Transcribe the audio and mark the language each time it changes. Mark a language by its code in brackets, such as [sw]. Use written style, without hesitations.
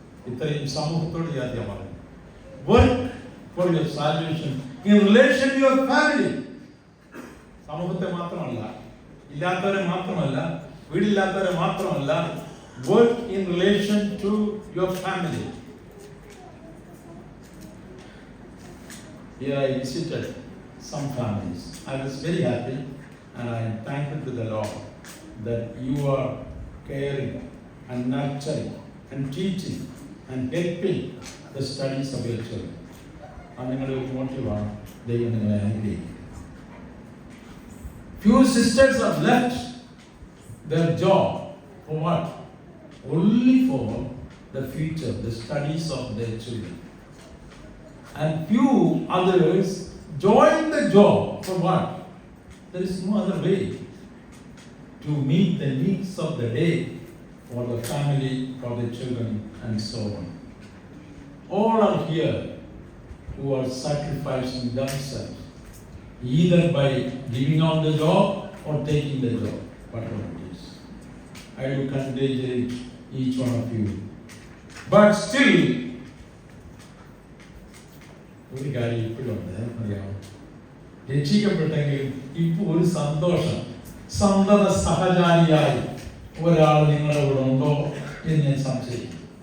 [ml] ഇത്രയും സമൂഹത്തോട് ഞാൻ പറഞ്ഞു. Work for your salvation in relation to your family. സമൂഹത്തെ മാത്രമല്ല, ഇല്ലാത്തവരെ മാത്രമല്ല, വീടില്ലാത്തവരെ മാത്രമല്ല, [en] work in relation to your family. Here I visited some families. I was very happy and I am thankful to the Lord that you are caring and nurturing and teaching and helping the studies of your children. And [ml] നിങ്ങളുടെ ഒരു മോട്ടീവാണ്. ദൈവം നിങ്ങളെ അനുഗ്രഹിക്കും. [en] Few sisters have left their job for what? Only for the future, the studies of their children. And few others join the job for what? There is no other way to meet the needs of the day for the family, for the children, and so on. All are here who are sacrificing themselves, either by giving out the job or taking the job, whatever it is. I do congratulate each one of you. But still, [ml] ഒരു കാര്യം ഇപ്പോഴുണ്ട്, അറിയാമോ? രക്ഷിക്കപ്പെട്ടെങ്കിലും ഇപ്പോൾ ഒരു സന്തോഷം, സന്തത സഹചാരിയായി ഒരാൾ നിങ്ങളുടെ കൂടെ ഉണ്ടോ എന്ന് ഞാൻ സംശയിക്കും.